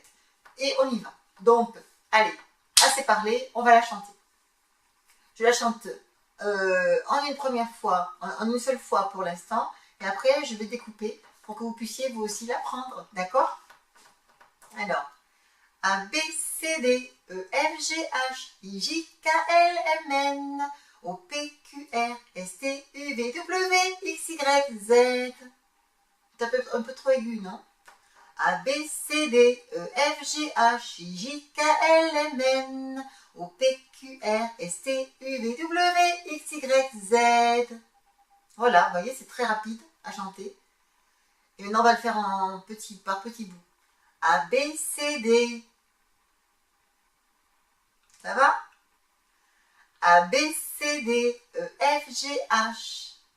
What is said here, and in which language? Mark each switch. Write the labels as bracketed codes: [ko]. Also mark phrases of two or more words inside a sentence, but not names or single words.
[fr] Et on y va. Donc, allez, assez parlé, on va la chanter. Je la chante en une première fois, en une seule fois pour l'instant, et après je vais découper pour que vous puissiez vous aussi l'apprendre, d'accord? Alors, A, B, C, D, E, F, G, H, I, J, K, L, M, N, O, P, Q, R, S, T, U, V, W, X, Y, Z. C'est un peu trop aigu, non? A, B, C, D, E, F, G, H, I, J, K, L, M, N, O, P, Q, R, S, T, U, V, W, X, Y, Z. Voilà, vous voyez, c'est très rapide à chanter. Et maintenant, on va le faire par petits bouts. A, B, C, D. Ça va? A, B, C, D, E, F, G, H.